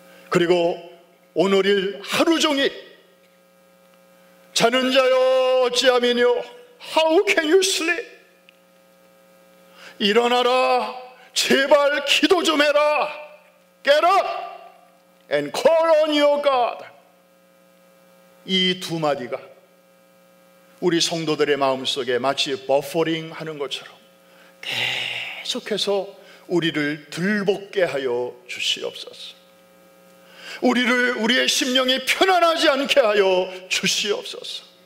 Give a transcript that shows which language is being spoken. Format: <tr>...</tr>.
<ko>그리고 오늘일 하루 종일 자는 자여 어찌하면요,</ko> <en>How can you sleep?</en> <ko>일어나라, 제발 기도 좀 해라.</ko> <en>Get up and call on your God.</en> <ko>이 두 마디가 우리 성도들의 마음속에 마치 버퍼링 하는 것처럼 계속해서 우리를 들볶게 하여 주시옵소서. 우리의 심령이 편안하지 않게 하여 주시옵소서.</ko>